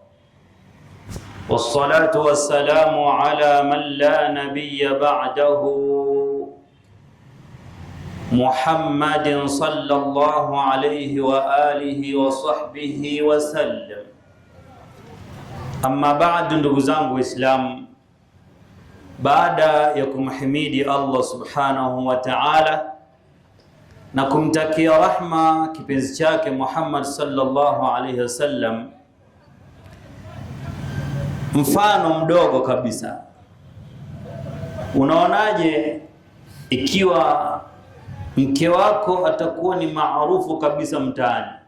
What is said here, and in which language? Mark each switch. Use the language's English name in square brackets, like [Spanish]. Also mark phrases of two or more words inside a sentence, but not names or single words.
[Arabic] والصلاة والسلام على من لا نبي بعده، محمد صلى الله عليه وآله وصحبه وسلم. أما بعد, [Swahili] ndugu zangu Waislamu, baada ya kumhimidi Allah [Arabic] سبحانه وتعالى [Swahili] na kumtakia rahma kipenzi chake Muhammad [Arabic] صلى الله عليه وسلم, [Swahili] mfano mdogo kabisa, unaonaje ikiwa mke wako atakuwa ni maarufu kabisa mtaani?